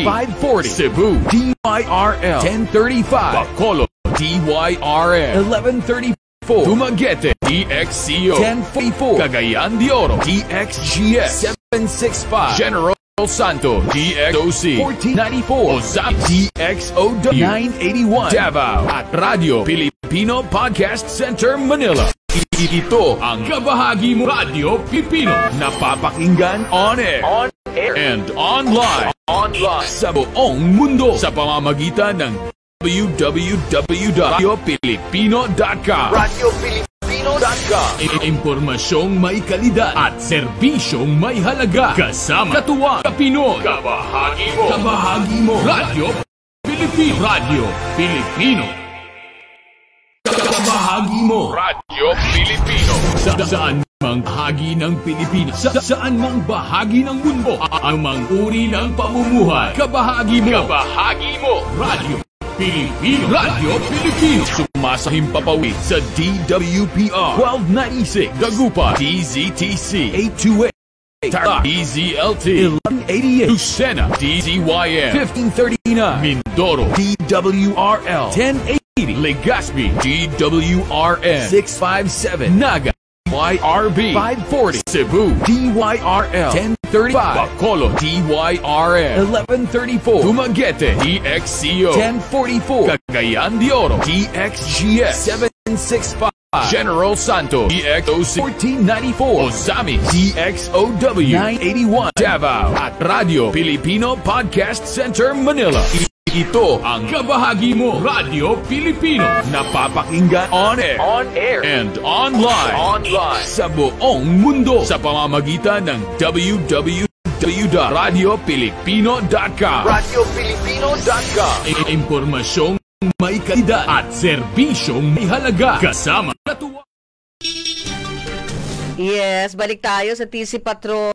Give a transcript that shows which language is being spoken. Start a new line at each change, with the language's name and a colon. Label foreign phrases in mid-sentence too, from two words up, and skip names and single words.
Filipino: 540 Cebu, DYRL 1035 Bacolod, DYRN 1134 Dumaguete, DXCO 1044 Cagayan de Oro, DXGS 765 General Santo, DXOC 1494 Ozap, DXOW 981 Davao at Radio Filipino Podcast Center Manila. Ito ang kabahagi mo Radyo Pilipino, napapakinggan
English: on air and online
Filipino: sa buong mundo sa pamamagitan ng www.radiopilipino.com. Impormasyong may kalidad at serbisyong may halaga. Kasama katuwang Pinoy. Kabahagi mo. Radyo Pilipino. Radyo Pilipino. Kabahagi mo. Radyo Pilipino. Saan mang bahagi ng Pilipinas, saan mang bahagi ng mundo, anumang uri ng pamumuhay, kabahagi mo. Radyo Pilipino. Radyo Pilipino. Sumasahimpapawid sa DWPR 1296 Dagupan, DZTC 828 Tarlac, DZLT 1188 Lucena, DZYM 1539 Mindoro, DWRL 1080 Legazpi, DWRN 657 Naga, YRB 540 Cebu, DYRL 1035 Bacolod, DYRN 1134 Dumaguete, DXCO 1044 Cagayan de Oro, DXGS 765 General Santo, DXOC 1494 Ozami, DXOW 981 Davao at Radio Filipino Podcast Center Manila. Ito ang kabahagi mo Radyo Pilipino, napapakinggan
English: on air and online
Filipino: sa buong mundo sa pamamagitan ng www.radiopilipino.com. Impormasyong may kalidad at serbisyong may halaga. Kasama katuwang. Yes, balik tayo sa TC Patrol.